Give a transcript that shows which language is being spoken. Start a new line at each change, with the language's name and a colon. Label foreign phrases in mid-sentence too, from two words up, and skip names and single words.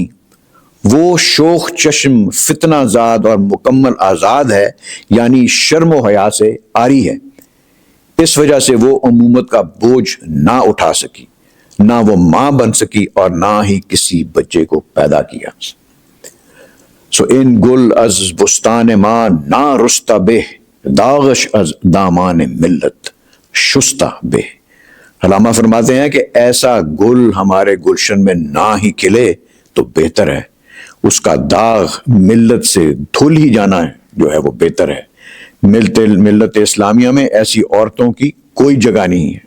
Urdu: وہ شوخ چشم، فتنہ زاد اور مکمل آزاد ہے، یعنی شرم و حیا سے عاری ہے۔ اس وجہ سے وہ امومت کا بوجھ نہ اٹھا سکی، نہ وہ ماں بن سکی اور نہ ہی کسی بچے کو پیدا کیا۔
Persian: سو ان گل از بستان ماں نہ رستہ بے، داغش از دامان ملت شستہ بے۔
Urdu: علامہ فرماتے ہیں کہ ایسا گل ہمارے گلشن میں نہ ہی کھلے تو بہتر ہے، اس کا داغ ملت سے دھل ہی جانا ہے جو ہے وہ بہتر ہے۔ ملت اسلامیہ میں ایسی عورتوں کی کوئی جگہ نہیں ہے۔